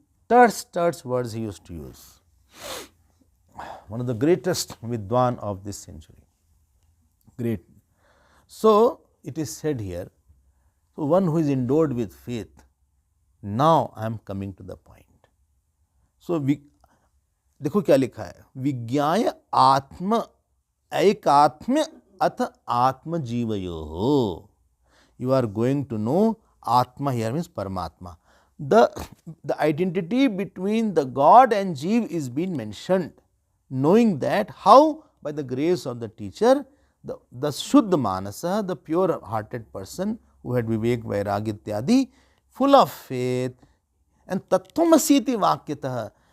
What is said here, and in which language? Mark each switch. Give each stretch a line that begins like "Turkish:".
English: Terse words he used to use. One of the greatest Vidwan of this century. Great. So, it is said here, so one who is endowed with faith, now I am coming to the point.
Sanskrit: So,
Hindi: देखो क्या लिखा है,
Sanskrit: विज्ञाय आत्म ऐकात्म्य अथ आत्म जीवयोः.
English: You are going to know Atma here means Paramatma. The identity between the God and Jeev is being mentioned. Knowing that, how? By the grace of the teacher, the Shuddha Manasa, the pure hearted person who had Vivek, Vairagya Ityadi, full of faith, and
Sanskrit: Tattvamasi iti Vakyatah.